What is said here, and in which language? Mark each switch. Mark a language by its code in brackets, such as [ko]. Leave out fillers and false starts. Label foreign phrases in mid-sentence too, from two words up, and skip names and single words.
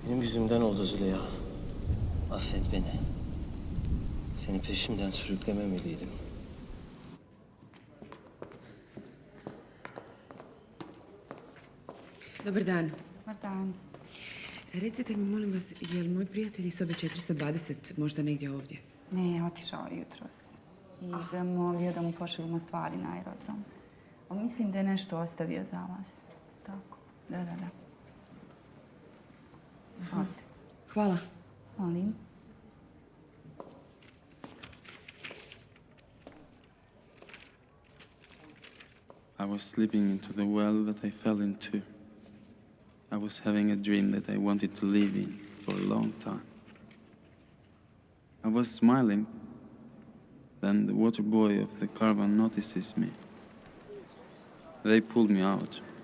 [tr] yüzümden oldu Züleyha. Affet beni. Seni peşimden sürüklememeliydim. [hr] Dobar dan. Dobar dan. Recite mi, molim vas, je li moj prijatelj iz sobe 420 možda negdje ovdje? Ne, otišao je jutros. I zamolio da mu pošaljemo stvari na aerodrom. Ali mislim da je nešto ostavio za vas. Tako. Da. Izvolite. Hvala. Molim. [en] I was slipping into the well that I fell into. I was having a dream that I wanted to live in for a long time. I was smiling. Then the water boy of the caravan notices me. They pulled me out.